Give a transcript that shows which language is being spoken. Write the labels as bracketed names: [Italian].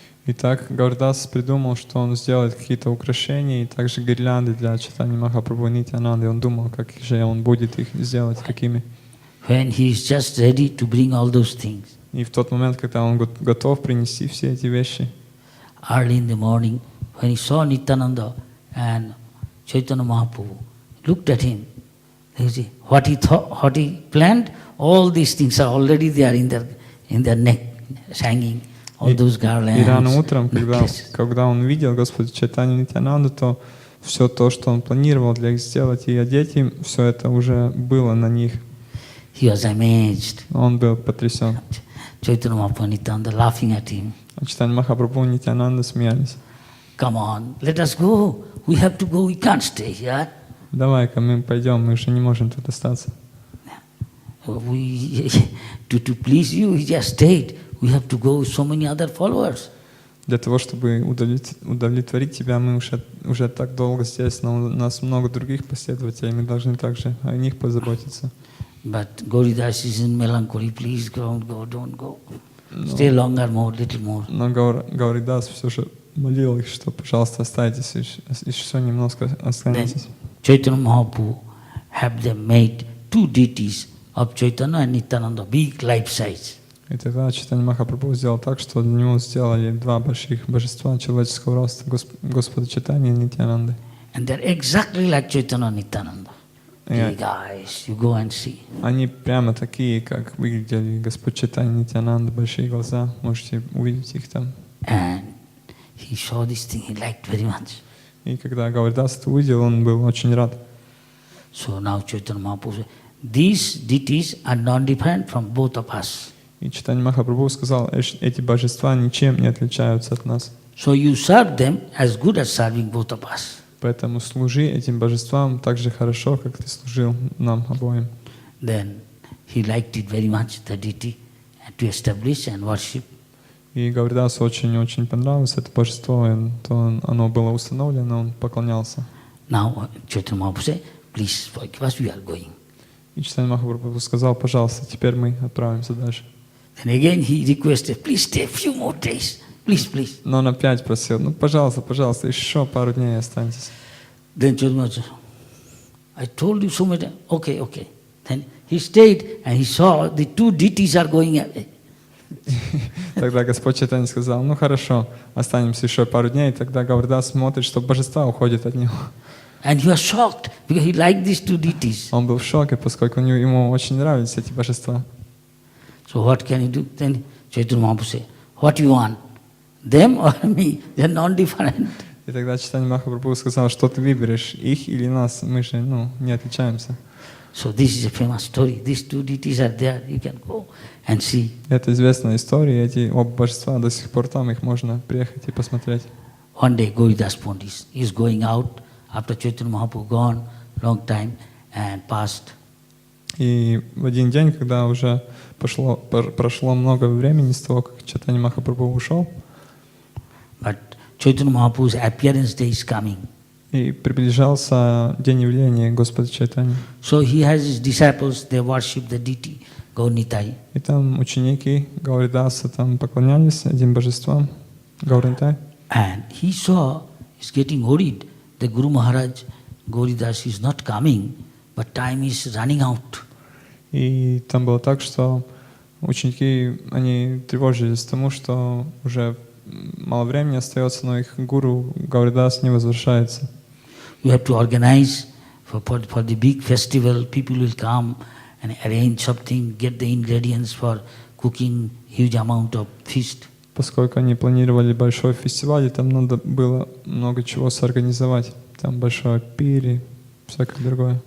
[Russian] Итак, Гауридас придумал, что он сделает какие-то украшения и также гирлянды для Чайтаньи Махапрабху и Нитьянанды. Он думал, как же он будет их сделать, какими. [English] When he is just ready to bring all those things, [Russian] И в тот момент, когда он готов принести все эти вещи, [English] early in the morning, when he saw Nityananda and Chaitanya Mahaprabhu, looked at him. You see, what he thought, what he planned, all these things are already there in their neck, hanging, all those garlands. [Russian] И рано утром, [English] necklaces. [Russian] когда он видел Господа Чайтанью Нитьянанду, то все то, что он планировал для их сделать и одеть им, все это уже было на них. [English] He was amazed. [Russian] Он был потрясен. [English] Chaitanya Mahaprabhu and Nityananda laughing at him. [Russian] А Чайтанья Махапрабху и Нитьянанда смеялись. [English] Come on, let us go. We have to go. We can't stay here. [Russian] Давай-ка мы пойдем, мы уже не можем тут остаться. [English] We, to please you, he just stayed. We have to go with so many other followers. [Russian] Для того, чтобы удовлетворить тебя, мы уже так долго здесь, но у нас много других последователей, мы должны также о них позаботиться. [English] But Gauridas is in melancholy. Please don't go. Stay longer, more, little more. [Russian] Но Гауридас все же молил их, что, пожалуйста, оставайтесь, еще немножко останетесь. [English] Chaitanya Mahaprabhu have them made two deities of Chaitanya and Nityananda, big life size. [Russian] И тогда Чайтанья Махапрабху сделал так, что для него сделали два больших божества человеческого роста, Господа Чайтаньи и Нитьянанды. [English] And they're exactly like Chaitanya and Nityananda. Big eyes, you go and see. [Russian] Они прямо такие, как выглядели Господь Чайтанья и Нитьянанда, большие глаза, можете увидеть их там. [English] And he saw this thing, he liked very much. [Russian] И когда Гауридас это увидел, он был очень рад. [English] So now Chaitanya Mahaprabhu said, these deities are non-different from both of us. [Russian] И Чайтанья Махапрабху сказал, эти божества ничем не отличаются от нас. [English] So you serve them as good as serving both of us. [Russian] Поэтому служи этим божествам так же хорошо, как ты служил нам обоим. [English] Then he liked it very much, the deity, to establish and worship. [Russian] И Гауридасу очень-очень понравилось это божество, и оно было установлено, он поклонялся. [English] Now Chaitanya Mahaprabhu said, please forgive us, we are going. [Russian] И Чайтанья Махапрабху сказал, пожалуйста, теперь мы отправимся дальше. [English] Then again he requested, please stay a few more days, please. [Russian] Но он опять просил, пожалуйста, еще пару дней останьтесь. [English] Then Chaitanya Mahaprabhu said, I told you so much, okay. Then he stayed and he saw the two deities are going away. [Russian] Тогда Господь Чайтанья сказал, хорошо, останемся еще пару дней. И тогда Гауридас смотрит, что божества уходят от него. [English] And he was shocked because he liked these two deities. [Russian] Он был в шоке, поскольку ему очень нравились эти божества. [English] So what can he do? Then Chaitanya Mahaprabhu said, what you want? Them or me? They are non-different. [Russian] И тогда Чайтанья Махапрабху сказал, что ты выберешь, их или нас? Мы же, не отличаемся. [English] So this is a famous story. These two deities are there. You can go and see. [Russian] Это известная история, эти оба божества до сих пор там, их можно приехать и посмотреть. [English] One day Gauridas Pandit is going out after Chaitanya Mahaprabhu gone long time and passed. [Russian] И в один день, когда уже прошло много времени с того, как Чайтанья Махапрабху ушел, [English] But Chaitanya Mahaprabhu's appearance day is coming. [Russian] и приближался день явления Господа Чайтаньи. [English] So he has his disciples, they worship the deity, Gaurnitai. [Russian] И там ученики Гауридаса там поклонялись этим божествам, Гаурнитай. [English] And he saw, he's getting worried, the Guru Maharaj, Gauridas is not coming, but time is running out. [Russian] И там было так, что ученики, они тревожились тому, что уже мало времени остается, но их гуру Гауридас не возвращается. [English] You have to organize for the big festival, people will come and arrange something, get the ingredients for cooking huge amount of feast. [Russian] Поскольку они планировали большой фестиваль, и там надо было много чего сорганизовать. Там большой пир и всякое другое.